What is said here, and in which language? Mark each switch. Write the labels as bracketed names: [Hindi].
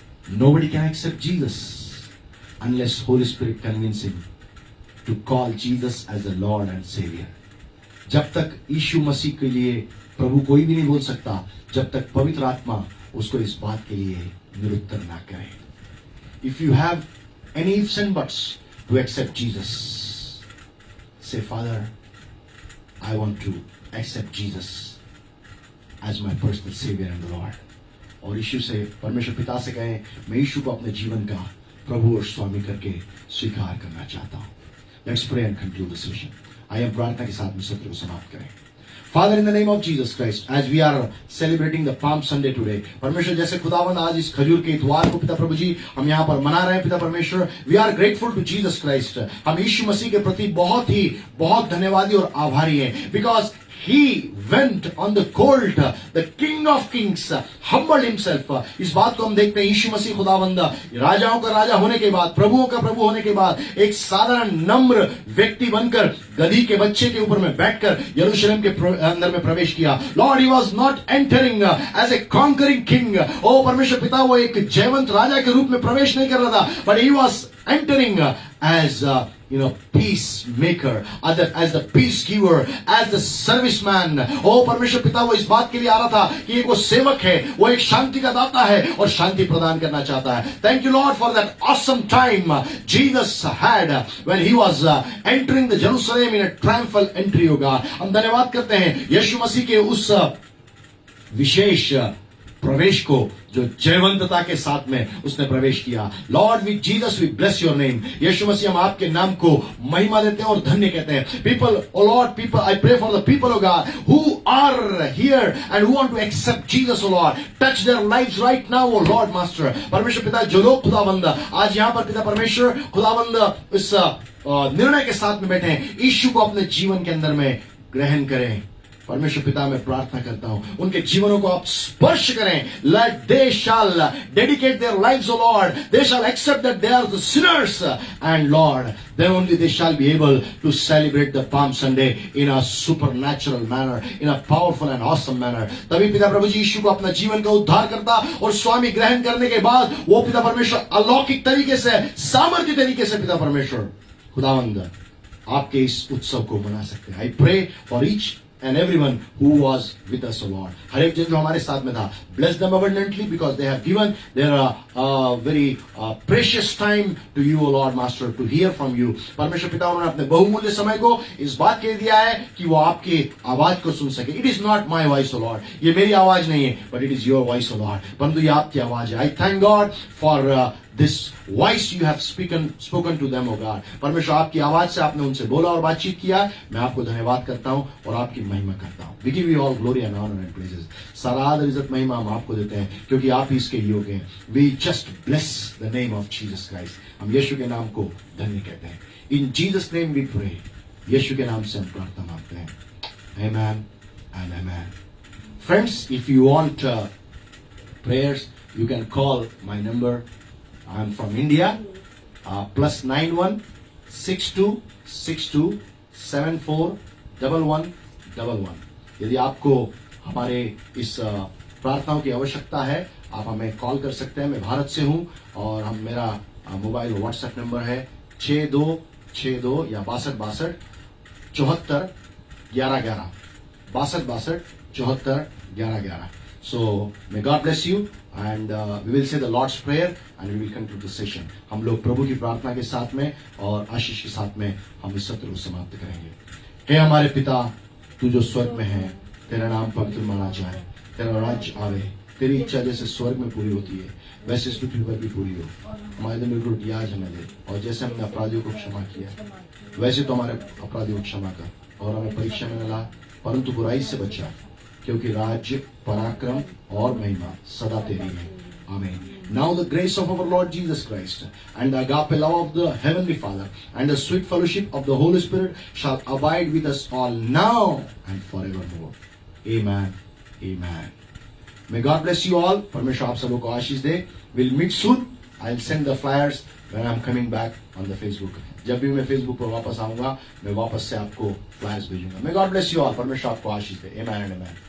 [English] Nobody can accept Jesus unless Holy Spirit convince him to call Jesus as the Lord and Savior. [Hindi] जब तक यीशु मसीह के लिए प्रभु कोई भी नहीं बोल सकता, जब तक पवित्र आत्मा उसको इस बात के लिए निरुत्तर ना करे। [English] If you have any ifs and buts to accept Jesus, say, Father, I want to accept Jesus as my personal Savior and the Lord. [Hindi] और यीशु से, परमेश्वर पिता से कहें, मैं यीशु को अपने जीवन का प्रभु और स्वामी करके स्वीकार करना चाहता हूं। [English] Let's pray and conclude the session. [Hindi] आइए हम प्रार्थना के साथ में सत्र को समाप्त करें। [English] Father, in the name of Jesus Christ, as we are celebrating the Palm Sunday today, [Hindi] परमेश्वर जैसे खुदावंद आज इस खजूर के इतवार को पिता प्रभु जी हम यहाँ पर मना रहे हैं पिता परमेश्वर, [English] we are grateful to Jesus Christ. [Hindi] हम यीशु मसीह के प्रति बहुत धन्यवादी और आभारी हैं, [English] because He went on the colt, the King of Kings, humbled himself. [Hindi] इस बात को हम देखते हैं, यीशु मसीह खुदावंद राजाओं का राजा होने के बाद, प्रभुओं का प्रभु होने के बाद, एक साधारण नम्र व्यक्ति बनकर गधी के बच्चे के ऊपर में बैठकर यरूशलेम के अंदर में प्रवेश किया। [English] Lord, he was not entering as a conquering king. [Hindi] ओ परमेश्वर पिता, वो एक जयवंत राजा के रूप में प्रवेश नहीं कर रहा था, [English] but he was entering as peacemaker, as the peace giver, as the serviceman. [Hindi] ओ परमेश्वर पिता, वो इस बात के लिए आ रहा था कि एक वो सेवक है, वो एक शांति का दाता है और शांति प्रदान करना चाहता है। [English] Thank you Lord for that awesome time Jesus had when he was entering the Jerusalem in a triumphal entry. [Hindi] होगा, हम धन्यवाद करते हैं यीशु मसीह के उस विशेष प्रवेश को जो जयवंतता के साथ में उसने प्रवेश किया। [English] Lord with Jesus we bless your name. [Hindi] यीशु मसीह हम आपके नाम को महिमा देते हैं और धन्य कहते हैं। [English] People, oh lord, people, I pray for the people of God who are here and who want to accept Jesus. Oh lord, touch their lives right now. [Hindi] O Lord master, परमेश्वर पिता, जो लोग खुदावंद आज यहाँ पर पिता परमेश्वर खुदावंद इस निर्णय के साथ में बैठे हैं, यीशु को अपने जीवन के अंदर में ग्रहण करें। परमेश्वर पिता मैं प्रार्थना करता हूं उनके जीवनों को आप स्पर्श करें. [English] Let they shall dedicate their lives, O Lord. They shall accept that they are the sinners, and Lord, then only they shall be able to celebrate the Palm Sunday in a supernatural manner, in a powerful and awesome manner. [Hindi] तभी पिता प्रभु जी यीशु को अपना जीवन का उद्धार करता और स्वामी ग्रहण करने के बाद वो पिता परमेश्वर अलौकिक तरीके से, सामर्थ्य तरीके से पिता परमेश्वर खुदावंद आपके इस उत्सव को मना सकते हैं. [English] I pray for each and everyone who was with us, O Lord. [Hindi] हर एक जन जो हमारे साथ में था, [English] bless them abundantly because they have given their very precious time to you, O Lord Master, to hear from you. [Hindi] परमेश्वर पिता उन्होंने अपने बहुमूल्य समय को इस बात के लिए दिया है कि वो आपकी आवाज को सुन सके. [English] It is not my voice, O Lord. [Hindi] ये मेरी आवाज नहीं है, [English] but it is your voice, O Lord. [Hindi] परंतु ये आपकी आवाज है. [English] I thank God for this voice you have spoken to them, O God. [Hindi] परमेश्वर आपकी आवाज से आपने उनसे बोला और बातचीत किया. मैं आपको धन्यवाद करता हूं और आपकी महिमा करता हूं. [English] We give you all glory and honor and praises. [Hindi] सारा आदर इज्जत महिमा हम आपको देते हैं क्योंकि आप ही इसके योग्य हैं. [English] We just bless the name of Jesus Christ. [Hindi] हम यीशु के नाम को धन्य कहते हैं. [English] In Jesus name we pray. [Hindi] यीशु के नाम से हम प्रार्थना मांगते हैं. [English] Amen and amen. Friends, if you want prayers, you can call my number. I'm from India. +91 62 62 74 11 11. [Hindi] यदि आपको हमारे इस प्रार्थनाओं की आवश्यकता है आप हमें कॉल कर सकते हैं. मैं भारत से हूं और मेरा मोबाइल व्हाट्सएप नंबर है 6262 या 6262 74 11 11 6262 74 11 11. [English] So may God bless you and we will say the Lord's prayer and we will conclude the session. [Hindi] हम लोग प्रभु की प्रार्थना के साथ में और आशीष के साथ में हम इस सत्र को समाप्त करेंगे. हे हमारे पिता तू जो स्वर्ग में है, तेरा नाम पवित्र माना जाए, तेरा राज्य आवे, तेरी इच्छा जैसे स्वर्ग में पूरी होती है वैसे इस पृथ्वी पर भी पूरी हो. हमारे दिन में रोटी आज हमें दे और जैसे हमने अपराधियों को क्षमा किया वैसे तो हमारे अपराधियों को क्षमा कर और हमें परीक्षा में न ला परंतु बुराई से बचा क्योंकि राज्य पराक्रम और महिमा सदा तेरी है. [English] Amen. Now the grace of our Lord Jesus Christ and the agape love of the Heavenly Father and the sweet fellowship of the Holy Spirit shall abide with us all now and forevermore. Amen. Amen. May God bless you all. [Hindi] परमेश्वर आप सबों को आशीष दे. [English] We'll meet soon. I'll send the flyers when I'm coming back on the Facebook. [Hindi] जब भी मैं Facebook पर वापस आऊंगा मैं वापस से आपको flyers भेजूंगा. [English] May God bless you all. [Hindi] परमेश्वर आपको आशीष दे. [English] Amen and amen.